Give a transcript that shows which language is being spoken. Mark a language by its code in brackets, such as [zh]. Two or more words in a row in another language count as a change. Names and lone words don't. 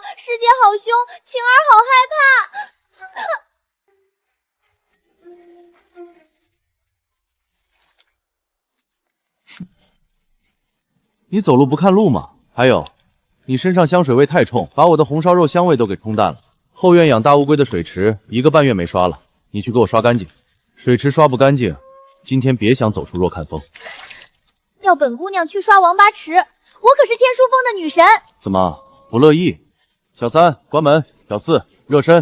[zh] 世界好凶，晴兒好害怕。你走路不看路吗？还有，你身上香水味太冲，把我的紅燒肉香味都給沖淡了。後院養大烏龜的水池1個半月沒刷了，你去給我刷乾淨。水池刷不乾淨，今天別想走出若看峰。要本姑娘去刷王八池，我可是天書峰的女神。怎麼不樂意？小三關門，小四熱身。